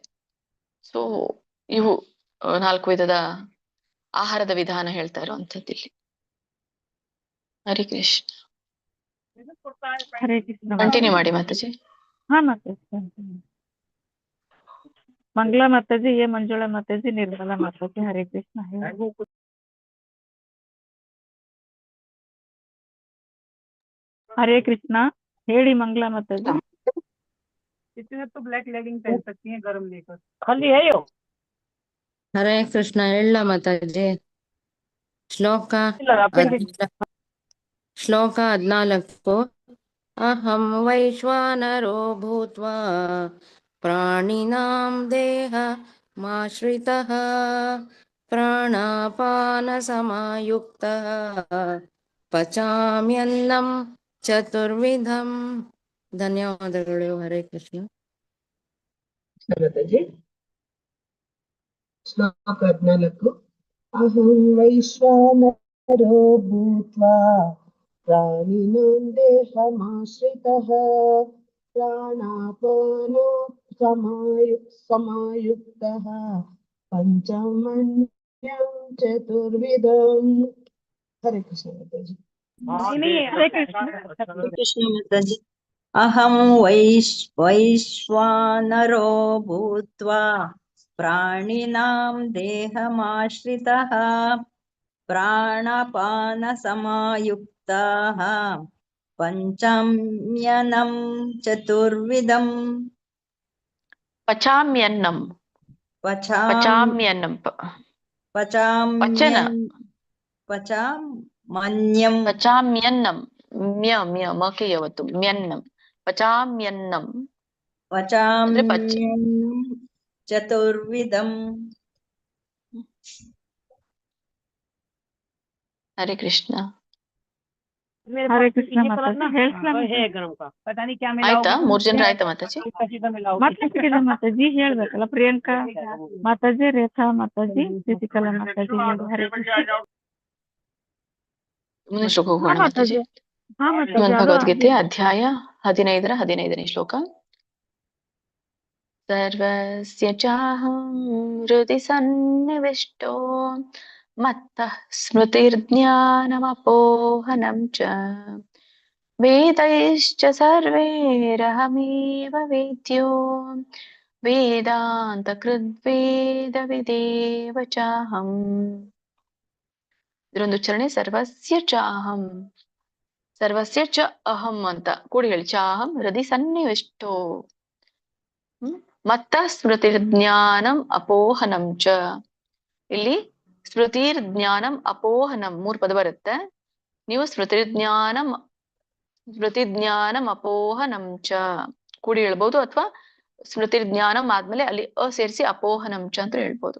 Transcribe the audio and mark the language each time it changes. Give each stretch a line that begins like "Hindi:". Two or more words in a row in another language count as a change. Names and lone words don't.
Kannada: ಸೊ ಇವು 4 ವಿಧದ ಆಹಾರದ ವಿಧಾನ ಹೇಳ್ತಾ ಇರುವಂತದ್ದು ಇಲ್ಲಿ. ಹರಿ ಕೃಷ್ಣ. ಹರೇ ಕೃಷ್ಣ. ಕಂಟಿನ್ಯೂ ಮಾಡಿ ಮಾತಾಜಿ. ಹಾ ಮಾತಾಜಿ. ಮಂಗಳಾ ಮಾತಾಜಿ, ಎ ಮಂಜುಳಾ ಮಾತಾಜಿ, ನಿರ್ಮಲಾ ಮಾತಾಜಿ. ಹರೇ ಕೃಷ್ಣ. हरे कृष्णा.
Hindi: हेड़ी मंगला माताजी. इतने तो ब्लैक लेगिंग पहन सकती हैं गरम लेकर. खाली है यो.
Kannada: ಹರೇ ಕೃಷ್ಣ. ಹೇಳ ಮಾತಾಜಿ. ಶ್ಲೋಕ ಶ್ಲೋಕ 14.
Sanskrit: ಅಹಂ ವೈಶ್ವಾನರೋ ಭೂತ್ವಾ ಪ್ರಾಣಿನಾಂ ದೇಹಮಾಶ್ರಿತಃ ಪ್ರಾಣಾಪಾನ ಸಮಾಯುಕ್ತಃ ಪಚಾಮ್ಯನ್ನಂ ಚತುರ್ವಿಧಂ.
Kannada: ಧನ್ಯವಾದಗಳು. ಹರೇ ಕೃಷ್ಣ. ಮಾತಾಜಿ. ಶ್ಲೋಕ 14.
Sanskrit: ಅಹಂ ವೈಶ್ವಾನರೋ ಭೂತ್ವಾ ಪ್ರಾಣಿನಾಂ ದೇಹಮಾಶ್ರಿತಃ ಪ್ರಾಣಾಪಾನೋ ಸಮಾಯುಕ್ತಃ ಪಂಚಮನ್ಯಂ ಚತುರ್ವಿಧಂ.
Kannada: ಹರೇ ಕೃಷ್ಣ ಮಾತಾಜಿ. ಕೃಷ್ಣ ಮಾತಾಜಿ.
Sanskrit: ಅಹಂ ವೈಶ್ವಾನರೋ ಭೂತ್ವಾ ಪ್ರಾಣಿನಾಂ ದೇಹಮಾಶ್ರಿತಃ ಪ್ರಾಣಪಾನ ಸಮಾಯುಕ್ತಃ ಪಂಚಮ್ಯನಂ ಚತುರ್ವಿಧಂ. ಪಚಾಮ್ಯನ್ನಂ. ಪಚಾಮ್ಯನ್ನಂ. ಪಚಾಮ್ಯನ್ನಂ.
Kannada: ಮ್ಯ ಮ್ಯ ಮಕೆ ಯಾವತ್ತು ಮ್ಯನ್ನಂ.
Sanskrit: ಪಚಾಮ್ಯನ್ನಂ. ಪಚಾಮ್ಯನ್ನಂ ಚತುರ್ವಿಧಂ.
Kannada: ಹರೇ ಕೃಷ್ಣ. हरे कृष्ण माताजी. ಆಯ್ತಾ? 3 ಜನರು ಆಯ್ತಾ ಮಾತಾಜಿ? ಮಾತಾಜಿ ಹೇಳ್ಬೇಕಲ್ಲ. ಪ್ರಿಯಾಂಕಾ ಮಾತಾಜಿ, ರೇಖಾ ಮಾತಾಜಿ, ಶಶಿಕಲಾ ಮಾತಾಜಿ. ಹರೇ ಕೃಷ್ಣ. ಮುಂದಿನ ಶ್ಲೋಕ ಹೋಗೋಣ ಮಾತಾಜಿ. ಶ್ರೀಮದ್ ಭಗವದ್ಗೀತೆ ಅಧ್ಯಾಯ 15ನೇ ಶ್ಲೋಕ.
Sanskrit: ಸರ್ವಸ್ಯ ಚಾಹಂ ಹೃದಿ ಸನ್ನಿವಿಷ್ಟೋ ಮತ್ತಃ ಸ್ಮೃತಿರ್ಜ್ಞಾನಮಪೋಹನಂ ಚ ವೇದೈಶ್ಚ ಸರ್ವೈರಹಮೇವ ವೇದ್ಯೋ ವೇದಾಂತ ಕೃದ್ವೇದ ವಿದೇವ ಚಾಹಂ.
Kannada: ಇದರೊಂದು ಉಚ್ಚಾರಣೆ
Sanskrit: ಸರ್ವಸ್ಯ ಚಾಹಂ. ಸರ್ವಸ್ಯ ಚ ಅಹಂ
Kannada: ಅಂತ ಕೂಡಿ ಹೇಳಿ.
Sanskrit: ಚಾಹಂ ಹೃದಯ ಸನ್ನಿವಿಷ್ಟೋ ಮತ್ತ ಸ್ಮೃತಿರ್ಜ್ಞಾನಂ ಅಪೋಹನಂ ಚ.
Kannada: ಇಲ್ಲಿ
Sanskrit: ಸ್ಮೃತಿರ್ಜ್ಞಾನಂ ಅಪೋಹನಂ
Kannada: 3 ಪದ ಬರುತ್ತೆ. ನೀವು
Sanskrit: ಸ್ಮೃತಿಜ್ಞಾನಂ ಅಪೋಹನಂ ಚ
Kannada: ಕೂಡಿ ಹೇಳ್ಬೋದು, ಅಥವಾ ಸ್ಮೃತಿಜ್ಞಾನಂ ಆದ್ಮೇಲೆ ಅಲ್ಲಿ ಸೇರಿಸಿ
Sanskrit: ಅಪೋಹನಂ ಚ
Kannada: ಅಂತ ಹೇಳ್ಬೋದು.